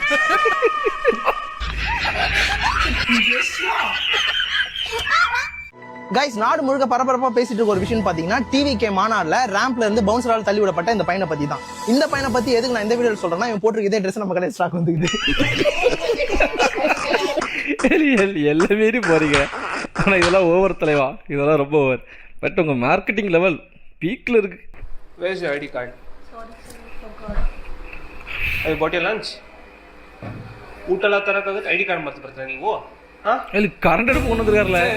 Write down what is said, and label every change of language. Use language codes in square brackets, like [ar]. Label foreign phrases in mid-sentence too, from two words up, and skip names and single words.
[ta] கைஸ், நாடு முழுக்க பரபரப்பா பேசிட்டு இருக்க ஒரு விஷயம் பாத்தீங்கன்னா டிவிகே மாநாடுல ரேம்ப்ல இருந்து பவுன்சரால் தள்ளி விடப்பட்ட இந்த பையனை பத்தி தான். இந்த பையனை பத்தி எதுக்கு நான் இந்த வீடியோ சொல்றேன்னா, இவன் போட்டிருக்க இதே ட்ரெஸ் நம்ம கடைசி ஸ்டாக் வந்துக்குது. எல்லாமே போறீங்க. ஆனா இதெல்லாம் ஓவர் தலைவா, இதெல்லாம் ரொம்ப ஓவர். பட் உங்க [en] marketing level [ta] பீக்ல இருக்கு. [en] Where's your ID card? Have you bought your lunch? [kn] ಊಟ ಎಲ್ಲ ತರಕಾಗತ್ತೆ [en] ID card [kn] ಮರ್ತು ಬರ್ತೀರಾ ನೀವು? ಇಲ್ಲಿ ಕರೆಂಟ್ [ta] அடுப்பு கொண்டு வந்திருக்காருல.